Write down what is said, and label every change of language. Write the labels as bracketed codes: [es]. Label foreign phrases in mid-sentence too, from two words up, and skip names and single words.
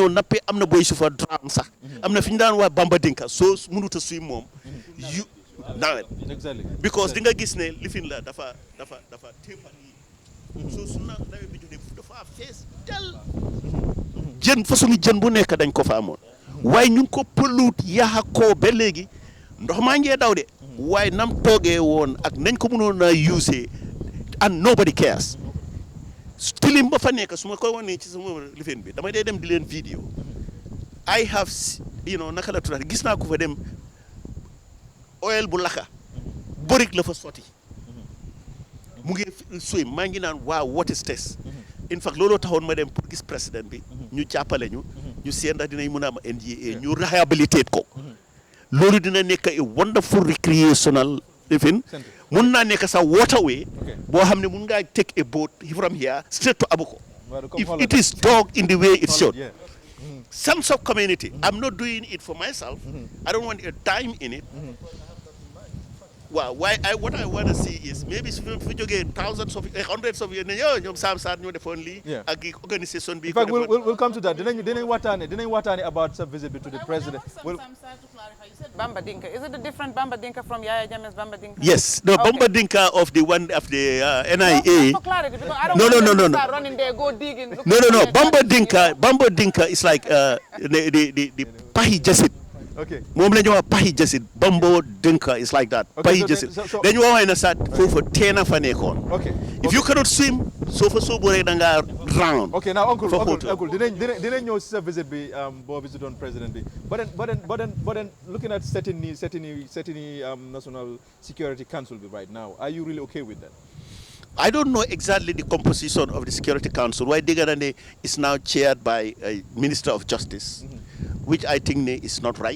[wo] ñoo nappee am na boy su fa drown sax am na fi ñu daan waa Bamba Dinka soo mënut a swim moom yu nawet because di nga gis ne lifin la dafa téepar yi soo su nawet bi jotee dafa fees del jën façon jën bu nekk dañ ko fa amoon waaye ñu ngi ko pëluut yaxa koo ba léegi ndox maa ngee daw de waaye nam toogee woon ak nañ ko mënoon a use [en] and nobody cares [wo] tilim ba fa nekk su ma koy wane ci sama lifin bi damay dee dem di leen vidéo [en] I have [wo] naka la tuddaat gis naa ko fa dem oil bu laka borik la fa sotti mu ngi swim maa ngi naan waaw [en] what is this in fact [wo] looloo taxoon ma dem pour gis président bi ñu jàppale ñu seen ndax dinañ mën a am NGA ñu réhabilitate ko loolu dina nekk [en] a wonderful recreational [wo] lifin mun naa nekk sa waterway boo xam ne mun ngaa [en] take a boat from here straight to Abuko if it is dug in the way it should sense of community I'm not doing it for myself I don't want a dime in it [wo] waaw waaye [en] what I want to see is maybe [wo] su fi jógee [en] hundreds of years [wo] ne yow ñoom Sam Sarr ñoo defoon lii ak organisation bi. [en] In fact we'll come to that [wo] dinañ waxtaane [en] about sa visit to the president. Bamba Dinka. Is it a different Bamba Dinka from Yaya Jammeh's Bamba Dinka? Yes, the Bamba Dinka of the one of the NIA. For clarity, because I don't no. want to start running there, go digging. No. Bamba Dinka is like the Pahi Jasit. Okay. [wo] Moom la ñu wax Pahi Jasit. [en] Bamba Dinka is like that. Pahi Jasit. [wo] Dañu wax na saat foofu teena fa nekkoon. [en] Okay. If you cannot swim, [wo] soo fa soo boree da nga drown. [en] Okay, now uncle [wo] dinañ ñëw si sa visit bi boo [en] visit on president [wo] bi. [en] But then looking at setting National Security Council bi right now, are you really okay with that? I don't know exactly the composition of the Security Council. Why Digarane is now chaired by a Minister of Justice, which I think is not right.